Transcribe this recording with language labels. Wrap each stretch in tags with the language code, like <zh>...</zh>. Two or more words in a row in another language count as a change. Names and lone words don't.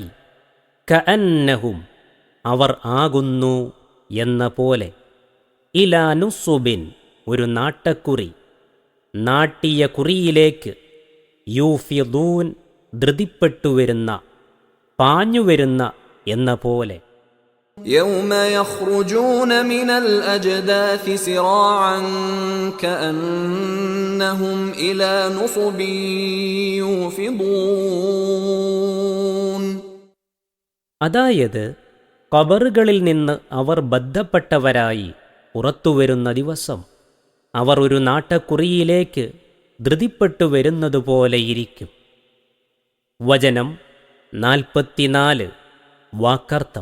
<ml>കഅന്നഹും, അവർ ആകുന്നു എന്ന പോലെ.</ml> <ar>إلى نصب,</ar> <ml>ഒരു നാട്ടക്കുറി, നാട്ടിയ കുറിയിലേക്ക്. യൂഫിദൂൻ, ധൃതിപ്പെട്ടുവരുന്ന, പാഞ്ഞുവരുന്ന എന്ന പോലെ.</ml> <ar>يوم يخرجون من الأجداث سراعا كأنهم إلى نصب يوفضون.</ar> <ml>അതായത് ഖബറുകളിൽ നിന്ന് അവർ ബദ്ധപ്പെട്ടവരായി പുറത്തുവരുന്ന ദിവസം അവർ ഒരു നാട്ടക്കുറിയിലേക്ക് ധൃതിപ്പെട്ടു വരുന്നതുപോലെയിരിക്കും. വചനം 44 വാക്കർത്ഥം.</ml>